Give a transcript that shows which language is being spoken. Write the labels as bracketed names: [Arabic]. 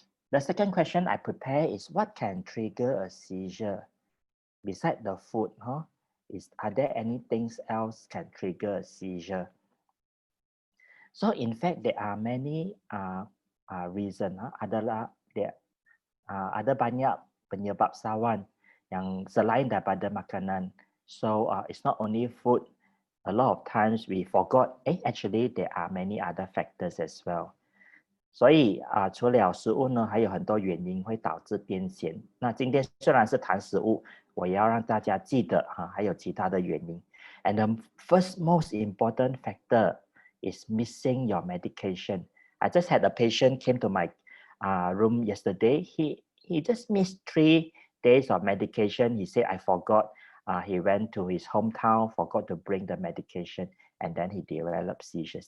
[English] The second question I prepare is, what can trigger a seizure? Besides the food, are there anything else can trigger a seizure? So in fact, there are many reasons. [Malay] Ada banyak penyebab sawan yang selain daripada makanan. [English] So it's not only food. A lot of times we forgot, actually there are many other factors as well. [Chinese] 所以除了食物呢，还有很多原因会导致癫痫。那今天虽然是谈食物，我也要让大家记得还有其他的原因。 [English] And the first most important factor is missing your medication. I just had a patient came to my room yesterday. He just missed 3 days of medication. He said, I forgot. He went to his hometown, forgot to bring the medication, and then he developed seizures.